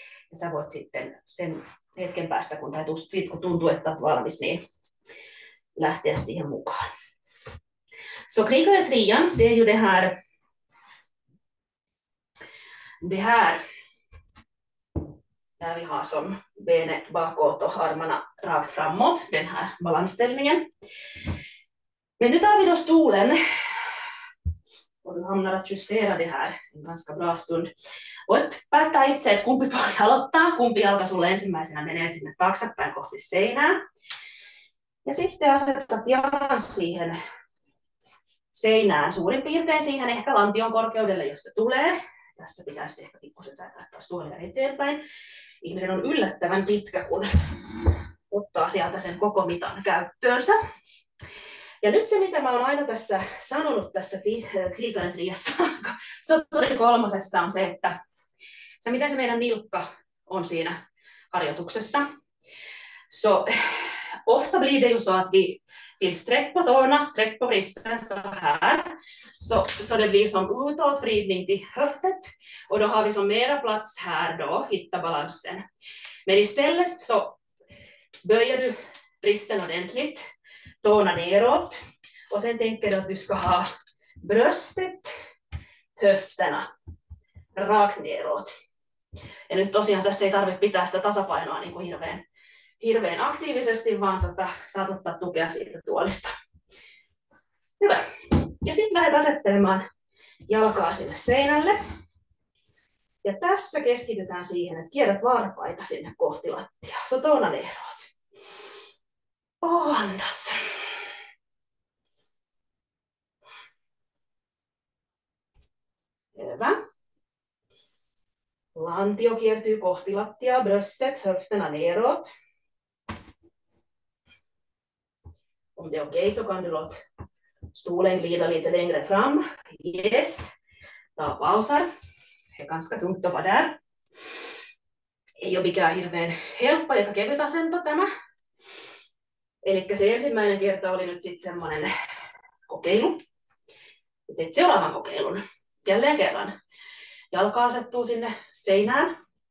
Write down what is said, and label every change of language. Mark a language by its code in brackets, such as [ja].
[fi] Ja sä voit sitten sen hetken päästä, kun tuntuu, että olet valmis, niin lähteä siihen mukaan. [sv] Så krigare trian, det är ju det här där vi har som benet bakåt och armarna rakt framåt, den här balansställningen. Men nu tar vi då stolen och du hamnar att justera det här en ganska bra stund. [fi] Voit päättää itse, että kumpi puoli aloittaa, kumpi jalka sulle ensimmäisenä menee sinne taaksepäin kohti seinää. Ja sitten asetat jalan siihen seinään suurin piirtein siihen ehkä lantion korkeudelle, jos se tulee. Tässä pitäisi ehkä pikkusen säätää taas tuolia eteenpäin. Ihminen on yllättävän pitkä, kun ottaa sieltä sen koko mitan käyttöönsä. Ja nyt se, mitä mä oon aina tässä sanonut tässä krigare triassa, soturi kolmosessa, on se, että se, miten se meidän nilkka on siinä harjoituksessa. [sv] Så ofta blir det ju så att vi vill sträck på tårna, sträck på vristen så här. Så det blir som utåtvridning till höftet. Och då har vi som mera plats här då, hitta balansen. Men istället så böjer du vristen ordentligt, tårna neråt. Och sen tänker du att du ska ha bröstet, höfterna rakt neråt. [fi] Ja nyt tosiaan tässä ei tarvitse pitää sitä tasapainoa niin kuin hirveän aktiivisesti, vaan saat ottaa tukea siitä tuolista. Hyvä. Ja sitten lähdet asettelemaan jalkaa sinne seinälle. Ja tässä keskitytään siihen, että kierrät varpaita sinne kohti lattiaa. [sv] Så tårna neråt. Och andas. [fi] Hyvä. Lantio kiertyy kohti lattiaa, [sv] bröstet, höfterna neråt. Om det är okej så kan du låta stolen glida lite längre fram. Yes. Ta pausar. Det är ganska tungt att vara där. [fi] Ei ole mikään hirveän helppo eikä kevyt asento tämä. Eli se ensimmäinen kerta oli nyt sitten semmoinen kokeilu. Teet seuraavan kokeilun. Jälleen kerran. Jalka asettuu sinne seinään.